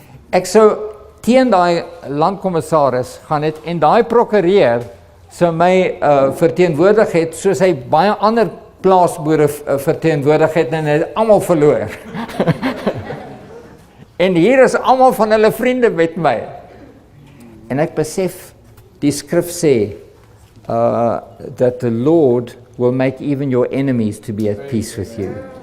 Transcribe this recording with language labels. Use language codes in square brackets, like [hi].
[af] Ek sou teen daai landkommissaris gaan het, en daai prokureur sou my verteenwoordig het, soos hy baie ander plaasboere verteenwoordig het, en hy het almal verloor. En hier is almal van hulle vriende met my. En ek besef, die skrif sê, [en] that the Lord will make even your enemies to be at peace with you.